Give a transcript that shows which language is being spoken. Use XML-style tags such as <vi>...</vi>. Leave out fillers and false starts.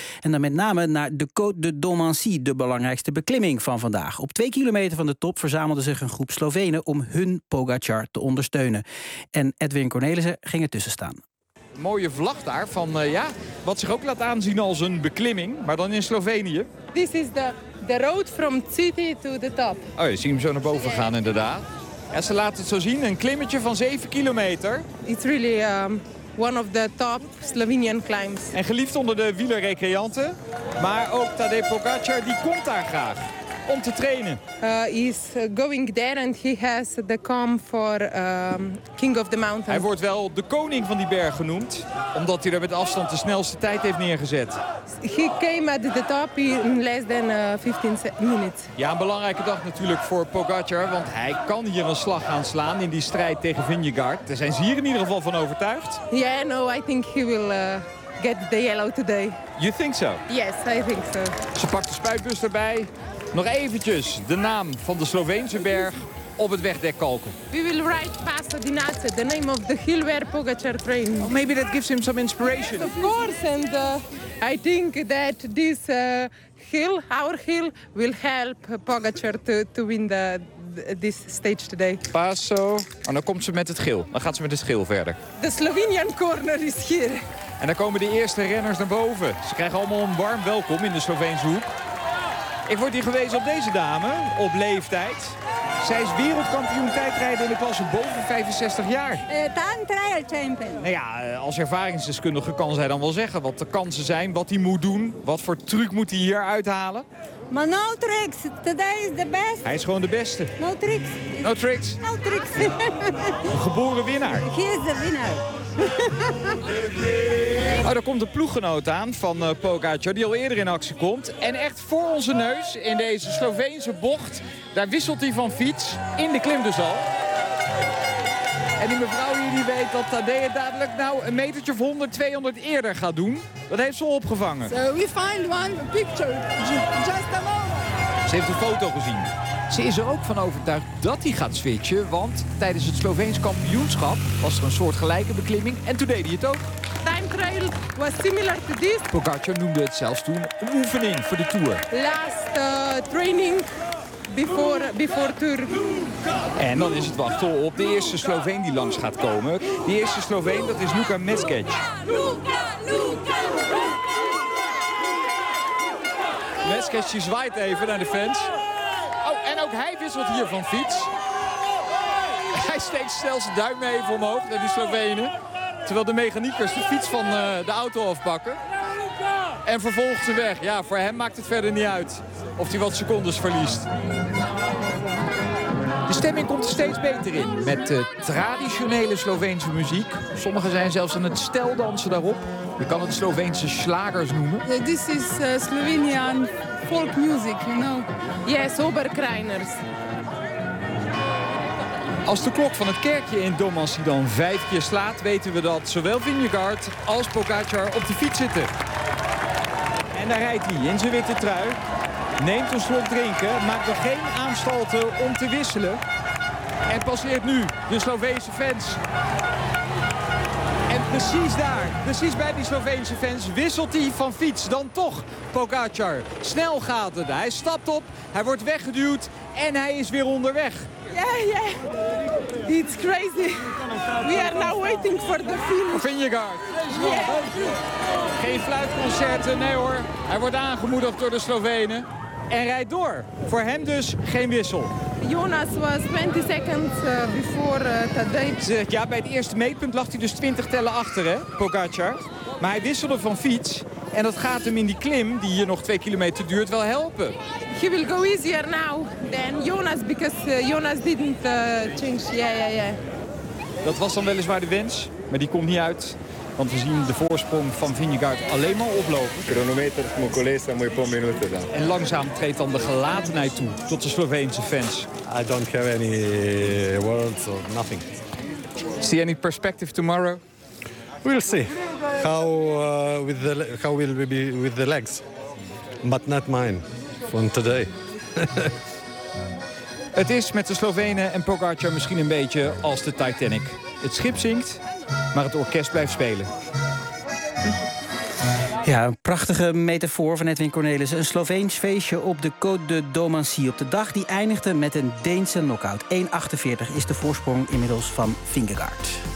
<nl>En dan met name naar de Côte de Domancy, de belangrijkste beklimming van vandaag. Op 2 kilometer van de top verzamelde zich een groep Slovenen om hun Pogacar te ondersteunen. En Edwin Cornelissen ging ertussen staan. Een mooie vlag daar van wat zich ook laat aanzien als een beklimming, maar dan in Slovenië.</nl> <en>This is the road from city to the top.</en> <nl>Oh, je ziet hem zo naar boven gaan inderdaad. Ja, ze laten het zo zien, een klimmetje van 7 kilometer.</nl> <en>It's really one of the top Slovenian climbs.</en> <nl>En geliefd onder de wielerrecreanten, maar ook Tadej Pogacar die komt daar graag om te trainen.</nl> <en>He's going there and he has the calm for King of the Mountain.</en> <nl>Hij wordt wel de koning van die berg genoemd, omdat hij daar met afstand de snelste tijd heeft neergezet. He came at the top in less than 15 minutes. Ja, een belangrijke dag natuurlijk voor Pogacar, want hij kan hier een slag gaan slaan in die strijd tegen Vingegaard. Daar zijn ze hier in ieder geval van overtuigd.</nl> <en>Yeah, no, I think he will get the yellow today. You think so? Yes, I think so.</en> <nl>Ze pakt de spuitbus erbij. Nog eventjes de naam van de Sloveense berg op het wegdek kalken.</nl> <en>We will ride past Dinace, the name of the hill where Pogacar trained. Oh, maybe that gives him some inspiration. Yes, of course, and I think that this hill, our hill, will help Pogacar to win this stage today. Paso.</en> <nl>En dan komt ze met het geel. Dan gaat ze met het geel verder.</nl> <en>The Slovenian corner is here.</en> <nl>En dan komen de eerste renners naar boven. Ze krijgen allemaal een warm welkom in de Sloveense hoek. Ik word hier gewezen op deze dame, op leeftijd. Zij is wereldkampioen tijdrijden in de klasse boven 65 jaar.</nl> <en>Time trial champion.</en> <nl>Nou ja, als ervaringsdeskundige kan zij dan wel zeggen wat de kansen zijn, wat hij moet doen, wat voor truc moet hij hier uithalen. Maar</nl> <en>no tricks, today is the best.</en> <nl>Hij is gewoon de beste.</nl> <en>No tricks. No tricks. No tricks.</en> <nl>Een geboren winnaar.</nl> <en>He is the winner.</en> <nl>Oh, daar komt de ploeggenoot aan van Pogacar, die al eerder in actie komt. En echt voor onze neus in deze Sloveense bocht, daar wisselt hij van fiets in de klim dus al. En die mevrouw hier die weet dat Tadej dadelijk nou een metertje of 100, 200 eerder gaat doen. Dat heeft ze al opgevangen.</nl> <en>So we find one picture, just a moment.</en> <nl>Ze heeft een foto gezien. Ze is er ook van overtuigd dat hij gaat switchen, want tijdens het Sloveens kampioenschap was er een soortgelijke beklimming en toen deed hij het ook.</nl> <en>Time trial was similar to this.</en> <nl>Pogacar noemde het zelfs toen een oefening voor de Tour.</nl> <en>Last training before Tour.</en> <nl>En dan is het wachten op de eerste Sloveen die langs gaat komen. Die eerste Sloveen, dat is Luka Meskec. Meskec die zwaait even naar de fans. En ook hij wisselt hier van fiets. Hij steekt zelfs zijn duim even omhoog naar die Slovenen. Terwijl de mechaniekers de fiets van de auto afpakken. En vervolgt ze weg. Ja, voor hem maakt het verder niet uit of hij wat secondes verliest. De stemming komt er steeds beter in. Met de traditionele Sloveense muziek. Sommigen zijn zelfs aan het steldansen daarop. Je kan het Sloveense slagers noemen.</nl> <en>This is Slovenian folk music, you know. Yes, Oberkrainers.</en> <nl>Als de klok van het kerkje in Domancy dan 5 keer slaat, weten we dat zowel Vingegaard als Pogacar op de fiets zitten. En daar rijdt hij in zijn witte trui. Neemt een slok drinken, maakt nog geen aanstalten om te wisselen. En passeert nu de Sloveense fans. En precies daar, precies bij die Sloveense fans, wisselt hij van fiets. Dan toch Pogacar. Snel gaat het. Hij stapt op, hij wordt weggeduwd en hij is weer onderweg.</nl> <en>Ja, yeah, ja. Yeah. It's crazy. We are now waiting for the finish. Vingegaard. Yeah.</en> <nl>Geen fluitconcerten, nee hoor. Hij wordt aangemoedigd door de Slovenen. En rijdt door. Voor hem dus geen wissel.</nl> <en>Jonas was 20 seconds before Tadej.</en> <nl>Ja, bij het eerste meetpunt lag hij dus 20 tellen achter, hè, Pogacar. Maar hij wisselde van fiets. En dat gaat hem in die klim, die hier nog 2 kilometer duurt, wel helpen.</nl> <en>He will go easier now than Jonas, because Jonas didn't change. Yeah, yeah, yeah.</en> <nl>Dat was dan weliswaar de wens, maar die komt niet uit. Want we zien de voorsprong van Vingegaard alleen maar oplopen. Chronometer, mijn collega, mooi paar minuten dan. En langzaam treedt dan de gelatenheid toe tot de Sloveense fans.</nl> <en>I don't have any words or nothing. See any perspective tomorrow? We'll see. How will we be with the legs? But not mine. From today.</en> <nl>Het is met de Slovenen en Pogacar misschien een beetje als de Titanic. Het schip zinkt, maar het orkest blijft spelen. Ja, een prachtige metafoor van Edwin Cornelissen. Een Sloveens feestje op de Côte de Domancy. Op de dag die eindigde met een Deense knock-out. 1:48 is de voorsprong inmiddels van Vingegaard.</nl>